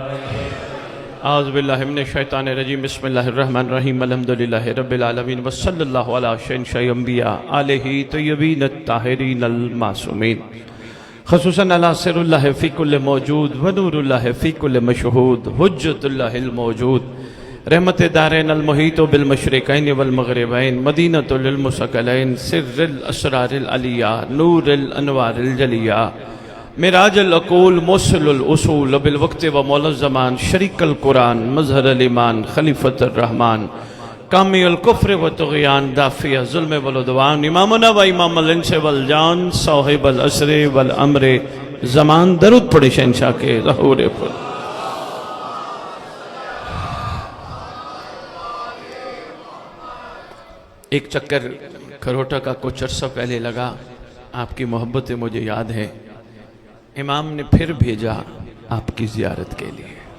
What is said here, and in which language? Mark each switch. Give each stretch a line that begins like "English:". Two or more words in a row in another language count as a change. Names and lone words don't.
Arabic: اعوذ باللہ من الشیطان الرجیم، بسم اللہ الرحمن الرحیم، الحمدللہ رب العالمین، وصلی اللہ علی شینشہ انبیاء آلہ طیبین الطاہرین المعصومین، خصوصاً علی سر اللہ فی کل موجود ونور اللہ فی کل مشہود، حجت اللہ الموجود، رحمت دارین المحیط بالمشرقین والمغربین، مدینۃ للمثقلین، سر الاسرار العلیہ، نور الانوار الجلیہ، معراج العقول، موصل الاصول، بالوقت و مولا الزمان، شریک القرآن، مظہر الایمان، خلیفۃ الرحمن، کامی الکفر و طغیان، دافع ظلم والعدوان، امامنا و امام الانس والجان، صاحب العصر والامر زمان۔
Urdu: درود پڑھے شہنشاہ کے ظہور پر۔ ایک چکر کھروٹا کا کچھ عرصہ پہلے لگا، آپ کی محبت مجھے یاد ہے، امام نے پھر بھیجا آپ کی زیارت کے لیے۔